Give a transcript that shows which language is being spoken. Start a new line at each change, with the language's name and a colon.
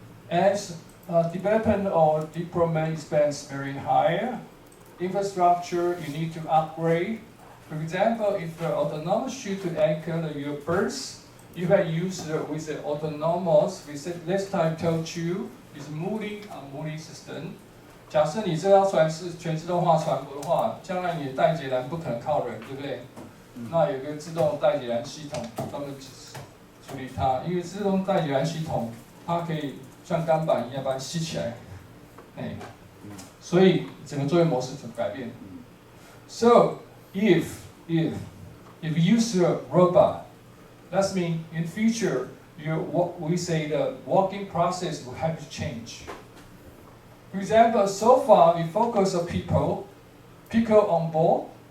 English: As development or deployment expense very high. Infrastructure you need to upgrade. For example, if the autonomous ship to anchor your berths, you have used with the autonomous, we said last time told you, is mooring system.
Chinese: 假设你这艘船是全自动化船舶的话，将来你的待解栏不可能靠人，对不对？那有个自动待解栏系统专门处理它，因为自动待解栏系统它可以像钢板一样把它吸起来，所以整个作业模式就改变。
English: So if you use a robot, that means in future what we say the working process will have to change. For example, so far we focus on people on board.